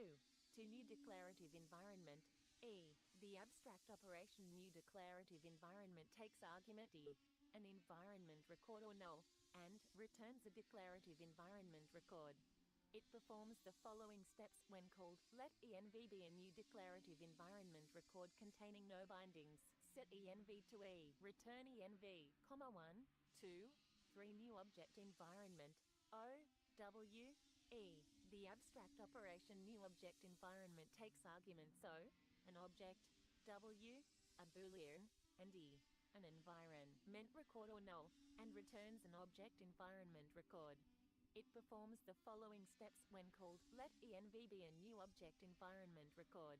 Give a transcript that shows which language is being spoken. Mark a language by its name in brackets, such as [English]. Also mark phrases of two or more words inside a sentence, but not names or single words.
[English] To new declarative environment. The abstract operation new declarative environment takes argument e, an environment record or null, and returns a declarative environment record. It performs the following steps when called. Let env be a new declarative environment record containing no bindings. Set env to e. Return env, 1, 2, 3 new object environment o, w, e. The abstract operation new object environment takes arguments o, an object, w, a boolean, and e, an environment record or null, and returns an object environment record. It performs the following steps when called. Let env be a new object environment record.